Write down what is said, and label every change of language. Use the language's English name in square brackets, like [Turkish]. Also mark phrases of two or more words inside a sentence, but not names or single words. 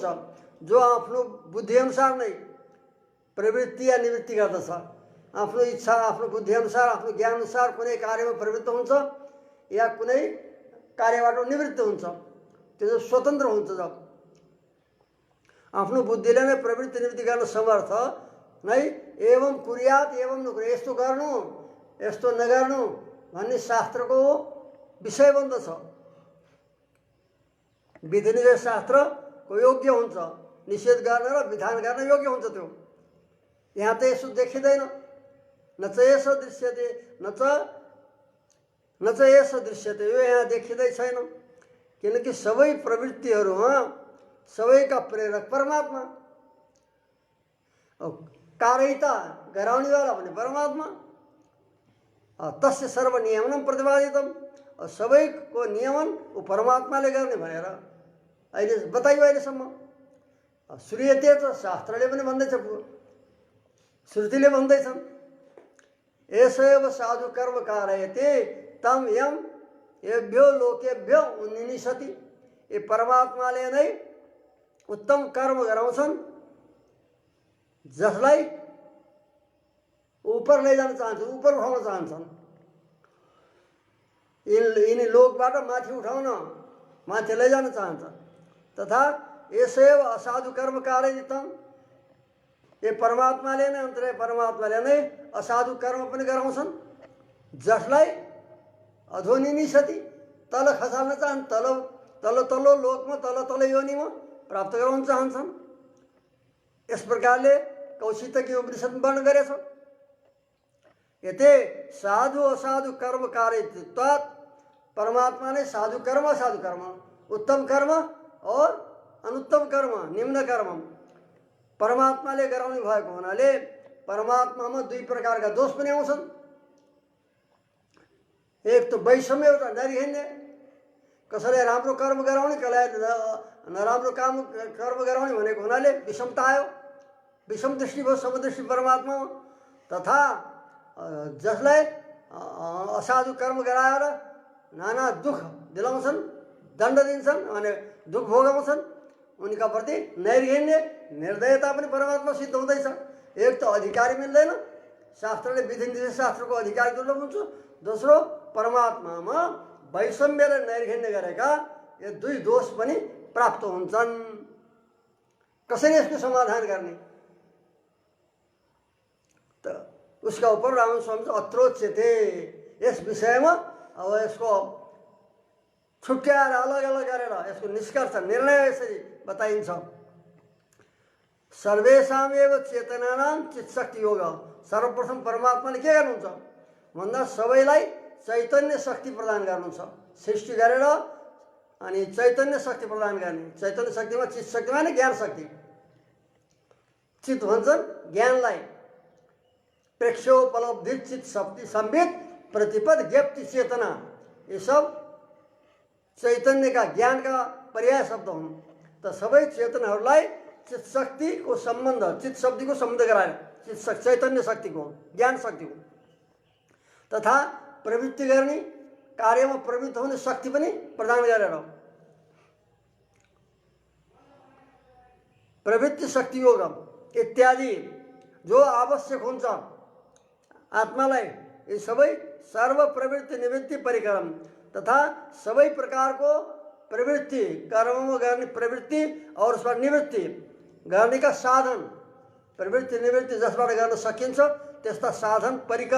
[Nepali] जो आफ्नो बुद्धि अनुसार नै प्रवृत्ति या निवृत्ति गर्दछ। आफ्नो इच्छा आफ्नो बुद्धि अनुसार आफ्नो ज्ञान अनुसार कुनै कार्यमा प्रवृत्त हुन्छ या कुनै कार्यबाट निवृत्त हुन्छ। त्यो स्वतन्त्र हुन्छ। जब आफ्नो बुद्धिले नै प्रवृत्ति निवृत्ति गर्न समर्थ नै [Sanskrit] एवं कुर्यात एवं नकुर्यात, [Nepali] यस्तो गर्नु यस्तो नगर्नु भन्ने शास्त्रको विषय बन्दछ। विधि निषेध शास्त्रको योग्य हुन्छ, निषेध गर्न र विधान गर्न योग्य हुन्छ। त्यो यहाँ त यसो देखिँदैन। [Sanskrit] न च यसो दृश्यते न च यसो दृश्यते। [Nepali] यो यहाँ देखिँदै छैन। किनकि सबै प्रवृत्तिहरूमा सबैका प्रेरक परमात्मा, कार्यता गराउनेवाला भने परमात्मा। [Sanskrit] तस्य सर्वनियमनं प्रतिपादितम। [Nepali] सबैको नियमन ऊ परमात्माले गर्ने भनेर अहिले बताइयो। अहिलेसम्म श्रूयते त शास्त्रले पनि भन्दैछ, श्रुतिले भन्दैछन् [Sanskrit] एषैव साधु कर्म कारयते तम यम एभ्यो लोकेभ्यो उन्निसति। [Nepali] ये परमात्माले नै उत्तम कर्म गराउँछन् जसलाई ऊपर लैजान चाहन्छन्, ऊपर उठाउन चाहन्छन्। यिनी लोकबाट माथि उठाउन माथि लैजान चाहन्छन्। [Sanskrit] तथा यसैव असाधु कर्म कारयितम्। [Nepali] ये परमात्माले नै अन्तर्य परमात्माले नै असाधु कर्म पनि गराउँछन् जसलाई अधोनिनिसति, तल खसाल्न चाहन्। तल्लो लोकमा तल्लो योनिमा प्राप्त गराउन चाहन्छन्। यस प्रकारले कौशितकी उपनिषद् वर्णन गरेछ। [Sanskrit] यते साधु असाधु कर्म कार्यत्वात्, [Nepali] परमात्मा ने साधु कर्म असाधु कर्म, उत्तम कर्म और अनुत्तम कर्म, निम्न कर्म परमात्माले गराउने भएको हुनाले परमात्मामा दुई प्रकारका दोष पनि आउँछन्। एक त वैषम्य एउटा नरिहिने, कसैलाई राम्रो कर्म गराउने, कसैलाई नराम्रो कर्म गराउने भनेको हुनाले विषमता आयो, विषम दृष्टि भयो समदृष्टि परमात्मामा। तथा जसलाई असाधु कर्म गराएर नाना दुख दिलाउँछन्, दण्ड दिन्छन् अनि दुख भोगाउँछन्, उनका प्रति नैर्घ्य निर्दयता पनि परमात्मा सिद्ध हुँदैछ। एक त अधिकारी मिल्दैन, शास्त्रले विधि निषेध शास्त्रको अधिकारी दुर्लभ हुन्छ। दोस्रो, परमात्मामा वैषम्य र नैर्घ्य गरेका यो दुई दोष पनि प्राप्त हुन्छन्। कसरी यसको समाधान गर्ने? त उसका ऊपर राम स्वामी अत्रोच्यते, यस विषयमा अब यसको छुट्याएर अलग अलग गरेर यसको निष्कर्ष निर्णय यसरी बताइन्छ। [Sanskrit] सर्वेषामेव चेतनानां चित्शक्ति योग। [Nepali] सर्वप्रथम परमात्माले के गर्नुहुन्छ भन्दा सबैलाई चैतन्य शक्ति प्रदान गर्नुहुन्छ। सृष्टि गरेर अनि चैतन्य शक्ति प्रदान गर्ने। चैतन्य शक्तिमा चित्त शक्तिमा नै ज्ञान शक्ति। चित्त भन्छन् ज्ञानलाई। प्रेक्षोपलब्धि चित्त शक्ति संबित प्रतिपद ज्ञप्ति चेतना, [Hindi] ये सब चैतन्य का ज्ञान का [Nepali] पर्याय शब्द हुन्। त सबै चेतनाहरूलाई चित्त शक्ति को संबंध, चित्त शक्ति को संबंध गराएर चित्त चैतन्य शक्ति को ज्ञान शक्ति को तथा प्रवृत्ति गर्ने, कार्यमा प्रवृत्त हुने शक्ति पनि प्रदान गरेर प्रवृत्ति शक्ति योग इत्यादि जो आवश्यक हुन्छ आत्मालाई, ये सबै सर्व प्रवृत्ति निवृत्ति परिक्रम तथा सबै प्रकारको प्रवृत्ति कर्ममा गर्ने प्रवृत्ति और उसबाट निवृत्ति गर्ने का साधन, प्रवृत्ति निवृत्ति जसबाट गर्न सकिन्छ त्यस्ता साधन परिकर।